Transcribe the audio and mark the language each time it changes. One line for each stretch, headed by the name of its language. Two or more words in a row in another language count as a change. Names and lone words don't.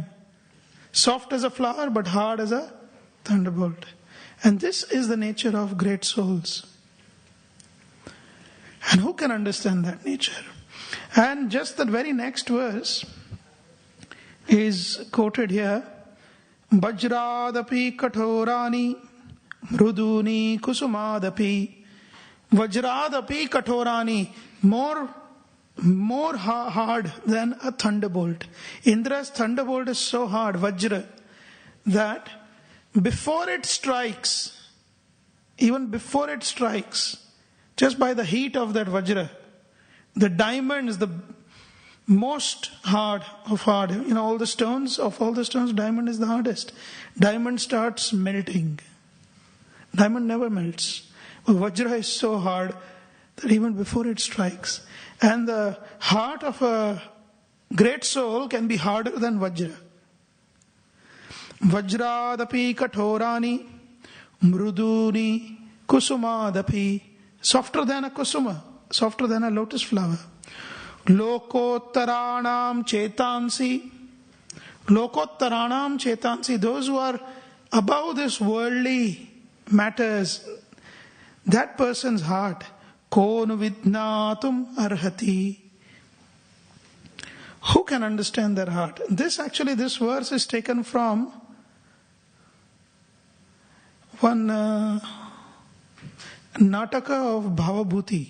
English: Soft as a flower, but hard as a thunderbolt. And this is the nature of great souls. And who can understand that nature? And just the very next verse is quoted here.
Sanskrit: Vajradapi kathorani mruduni kusumadapi. Vajradapi kathorani,
English: more hard than a thunderbolt. Indra's thunderbolt is so hard, Vajra, that before it strikes, even before it strikes, just by the heat of that Vajra, the diamond is the most hard of hard. All the stones, diamond is the hardest. Diamond starts melting. Diamond never melts. But Vajra is so hard that even before it strikes. And the heart of a great soul can be harder than Vajra.
Sanskrit: Vajradapi kathorani mruduni kusumadapi.
English: Softer than a kusuma, softer than a lotus flower.
Sanskrit: Lokottaranam chetansi. Lokottaranam chetansi.
English: Those who are above this worldly matters, that person's heart.
Sanskrit: Konu vidnatum arhati.
English: Who can understand their heart? This verse is taken from one Nataka of Bhavabhuti.